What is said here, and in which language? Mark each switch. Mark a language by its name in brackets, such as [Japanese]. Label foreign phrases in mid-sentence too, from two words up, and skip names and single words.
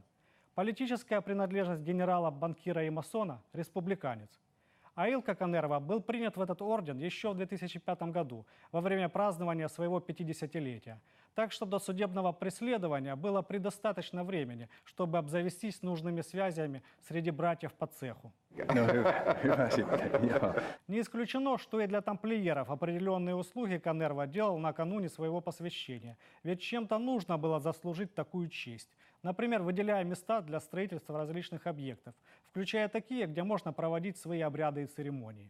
[Russian] Политическая принадлежность генерала, банкира и масона – республиканец. А Илкка Канерва был принят в этот орден еще в 2005 году, во время празднования своего 50-летия. Так что до судебного преследования было предостаточно времени, чтобы обзавестись нужными связями среди братьев по цеху. [Finnish] No hyvä sitten, joo. [Russian] Не исключено, что и для тамплиеров определенные услуги Канерва делал накануне своего посвящения. Ведь чем-то нужно было заслужить такую честь. Например, выделяя места для строительства различных объектов, включая такие, где можно проводить свои обряды и церемонии.